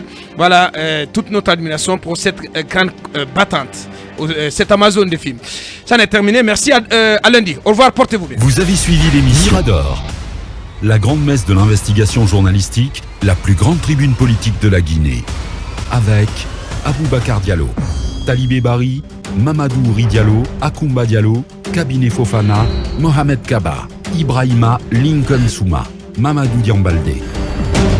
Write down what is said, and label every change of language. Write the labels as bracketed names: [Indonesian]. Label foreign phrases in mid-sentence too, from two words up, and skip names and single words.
[French] Voilà, toute notre admiration pour cette grande battante, cette Amazon des films. Ça en est terminé. Merci à lundi. Au revoir, portez-vous bien. Vous avez suivi l'émission Mirador, la grande messe de l'investigation journalistique, la plus grande tribune politique de la Guinée. Avec Aboubacar Diallo, Talibé Bari, Mamadou Ouri Diallo, Akoumba Diallo, Kabinet Fofana, Mohamed Kaba, Ibrahima Lincoln Souma, Mamadou Diambalde.